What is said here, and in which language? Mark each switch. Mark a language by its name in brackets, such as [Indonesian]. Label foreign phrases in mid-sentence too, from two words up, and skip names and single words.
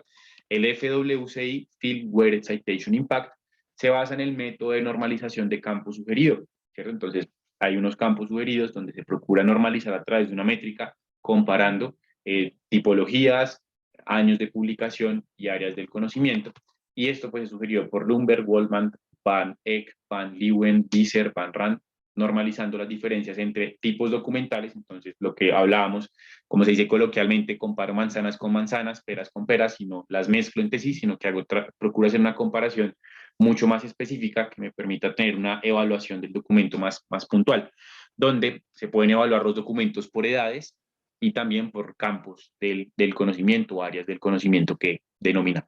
[Spanish] El FWCI, [English] Field Weighted Citation Impact, [Spanish] se basa en el método de normalización de campo sugerido, ¿cierto? Entonces, hay unos campos sugeridos donde se procura normalizar a través de una métrica comparando tipologías, años de publicación y áreas del conocimiento. Y esto pues es sugerido por Lumber, Waldman, Van Eck, Van Leeuwen, Visser, Van Rand, normalizando las diferencias entre tipos documentales. Entonces, lo que hablábamos, como se dice coloquialmente, comparo manzanas con manzanas, peras con peras, y no las mezclo entre sí, sino que procuro hacer una comparación mucho más específica que me permita tener una evaluación del documento más puntual, donde se pueden evaluar los documentos por edades y también por campos del conocimiento, áreas del conocimiento que denominamos.